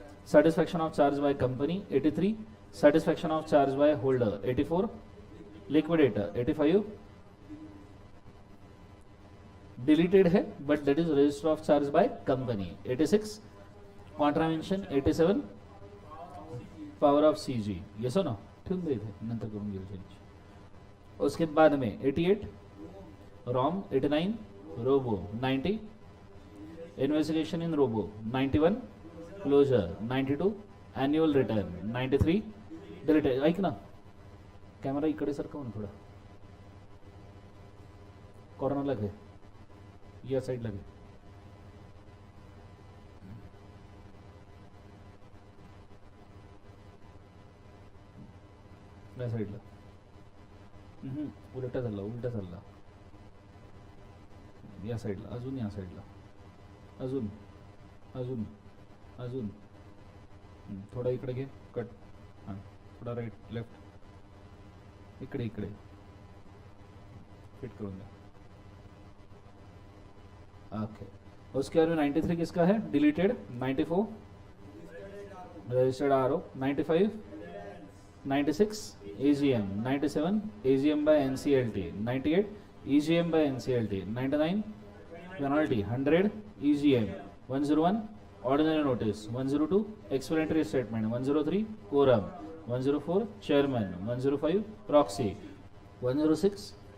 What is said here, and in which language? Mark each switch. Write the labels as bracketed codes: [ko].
[en] satisfaction of charge by company, 83 satisfaction of charge by holder, 84 liquidator, 85 deleted है but that is register of charge by company, 86 contravention, 87 power of CG, yes or no, [mr] ठेवून दे इथे नंतर करून घेऊ change. [hi] उसके बाद में [en] 88 ROM, 89 रोबो, 90 investigation in रोबो, 91 closure, 92 annual return, 93 deleted. [mr] ऐक ना, कॅमेरा इकडे सरकव ना थोडा, कॉर्नरला घे, या साईडला घे, या साईडला, उलटा चालला, उलटा चालला, या साईडला, अजून या साईडला, अजून अजून अजून थोडा इकडे घे, कट, हां थोडा राईट लेफ्ट, इकडे इकडे फिट करून द्या, ओके। [hi] उसके बाद में [en] 93 [hi] किसका है, [en] deleted, 94 registered RO, 95 96 AGM, 97 AGM by NCLT, 98 EGM by NCLT, 99 penalty, 100 EGM, 101 ordinary notice, 102 explanatory statement, 103 quorum, 104 chairman, 105 proxy, 106